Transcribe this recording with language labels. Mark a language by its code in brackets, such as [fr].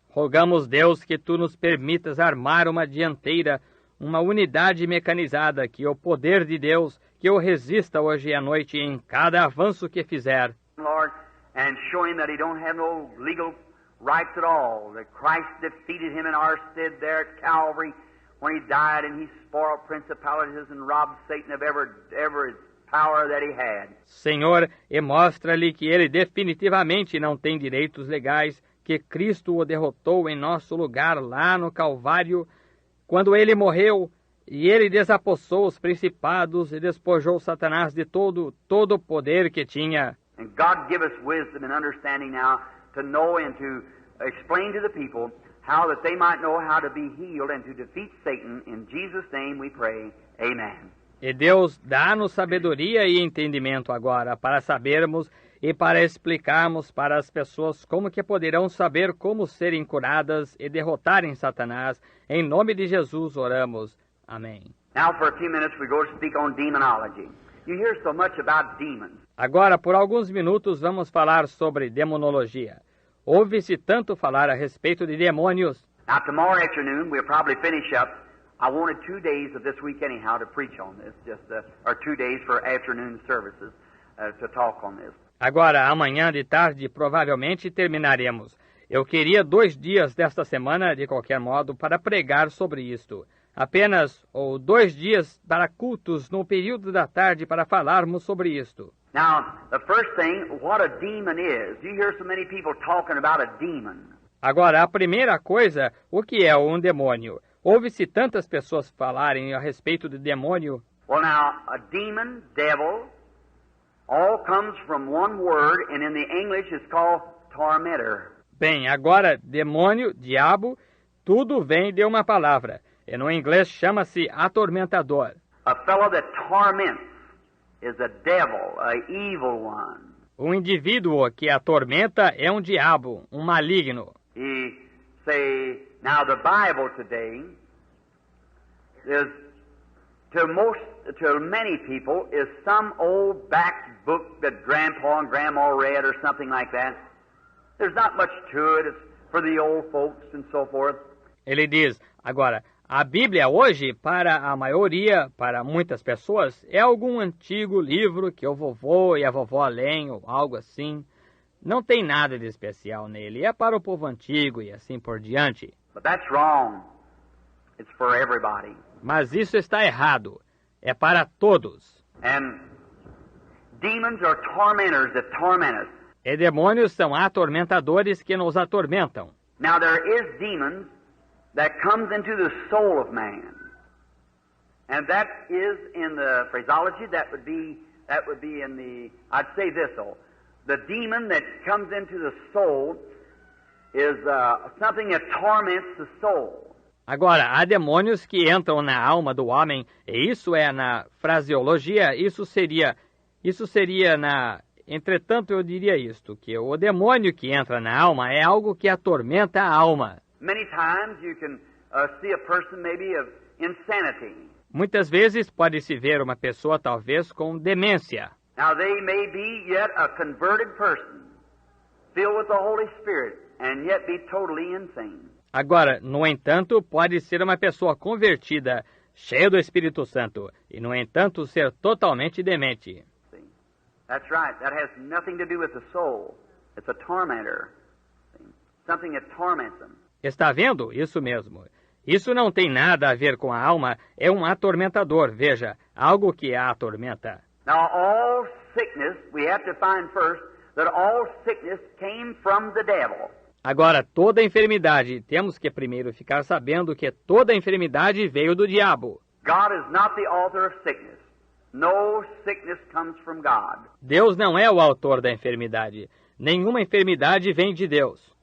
[pt] Rogamos, Deus, que Tu nos permitas armar uma dianteira, uma unidade mecanizada, que o poder de Deus, que o resista hoje à noite em cada avanço que fizer. [en] Lord, and show Him that He don't have no legal rights at all, that Christ defeated Him in our stead there at Calvary when He died and He spoiled principalities and robbed Satan of every power that he had. [pt] Senhor, e mostra-lhe que ele definitivamente não tem direitos legais, que Cristo o derrotou em nosso lugar lá no Calvário, quando ele morreu, e ele desapossou os principados e despojou Satanás de todo o poder que tinha. [en] And God give us wisdom and understanding now to know and to explain to the people how that they might know how to be healed and to defeat Satan. In Jesus' name we pray. Amen. [pt] E Deus dá-nos sabedoria e entendimento agora para sabermos e para explicarmos para as pessoas como que poderão saber como serem curadas e derrotarem Satanás. Em nome de Jesus oramos. Amém. [en] Now for a few minutes we go to speak on demonology. You hear so much about demons. [pt] Agora, por alguns minutos, vamos falar sobre demonologia. Ouve-se tanto falar a respeito de demônios. [en] Now tomorrow afternoon we'll probably finish up. I wanted 2 days of this week anyhow to preach on this, or 2 days for afternoon services to talk on this. [pt] Agora, amanhã de tarde, provavelmente terminaremos. Eu queria 2 dias desta semana, de qualquer modo, para pregar sobre isto. Apenas 2 dias para cultos no período da tarde para falarmos sobre isto. [en] Now, the first thing, what a demon is. You hear so many people talking about a demon. [pt] Agora, a primeira coisa, o que é um demônio? Ouve-se tantas pessoas falarem a respeito do demônio. [en] Well, now, a demon, devil, all comes from one word, and in the English it's called tormentor. [pt] Bem, agora, demônio, diabo, tudo vem de uma palavra. E no inglês chama-se atormentador. [en] A fellow that torments is a devil, a evil one. [pt] Um indivíduo que atormenta é um diabo, um maligno. [en] He say, now the Bible today is, to many people, is some old back book that Grandpa and Grandma read or something like that. There's not much to it. It's for the old folks and so forth. [pt] Ele diz, agora, a Bíblia hoje, para a maioria, para muitas pessoas, é algum antigo livro que o vovô e a vovó leem ou algo assim. Não tem nada de especial nele. É para o povo antigo e assim por diante. [en] But that's wrong. It's for everybody. [pt] Mas isso está errado. É para todos. [en] And demons are tormentors that torment us. [pt] E demônios são atormentadores que nos atormentam. [en] Now there is demons that comes into the soul of man. And that is in the phraseology, that would be in the, I'd say this though. The demon that comes into the soul is something that torments the soul. [pt] Agora, há demônios que entram na alma do homem, e isso é na fraseologia, isso seria na... Entretanto, eu diria isto, que o demônio que entra na alma é algo que atormenta a alma. [en] Many times you can see a person maybe of insanity. [pt] Muitas vezes pode-se ver uma pessoa talvez com demência. [en] Now they may be yet a converted person, filled with the Holy Spirit, and yet be totally insane. [pt] Agora, no entanto, pode ser uma pessoa convertida, cheia do Espírito Santo, e no entanto ser totalmente demente. [en] See? That's right. That has nothing to do with the soul. It's a tormentor. See? Something that torments them. [pt] Está vendo? Isso mesmo. Isso não tem nada a ver com a alma, é um atormentador, veja, algo que a atormenta. [en] Now all sickness, we have to find first that all sickness came from the devil. [pt] Agora, toda enfermidade, temos que primeiro ficar sabendo que toda enfermidade veio do diabo. [en] God is not the author of sickness. No sickness comes from God. [pt] Deus não é o autor da enfermidade. Nenhuma enfermidade vem de Deus.